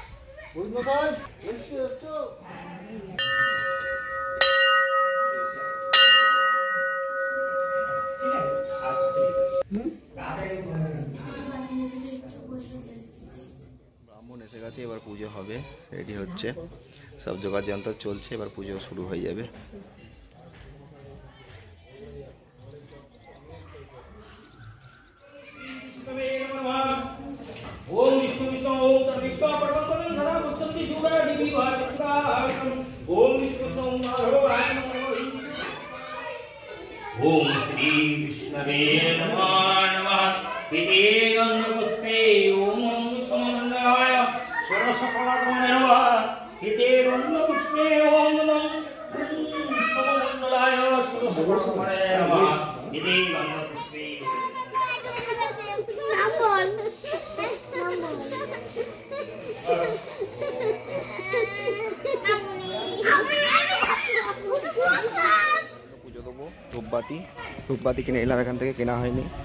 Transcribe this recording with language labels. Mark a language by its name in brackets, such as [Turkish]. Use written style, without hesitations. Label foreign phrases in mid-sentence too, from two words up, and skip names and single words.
[Bangla] ব্রাহ্মণ এসে গেছে, এবার পুজো হবে, রেডি হচ্ছে, সব জোগাড় যন্ত্র চলছে, এবার পুজো শুরু হয়ে যাবে। [Sanskrit] ओम विष्णु विष्णु ओम तद्विष्णु परमपदं धरा मुत्सति शुभा दिवि वाचसाकं ओम विष्णु विष्णु माधव ओम श्री विष्णवे नमः इति गन्धपुष्पे ओम समन्वयाय सरसकलात्मने नमः इति गन्धपुष्पे ओम नमः समन्वयाय सरसकलात्मने नमः इति गन्धपुष्पे [Bangla] পুজো দেবো। ধূপবাতি, ধূপবাতি কিনে এলাম, এখান থেকে কেনা হয়নি।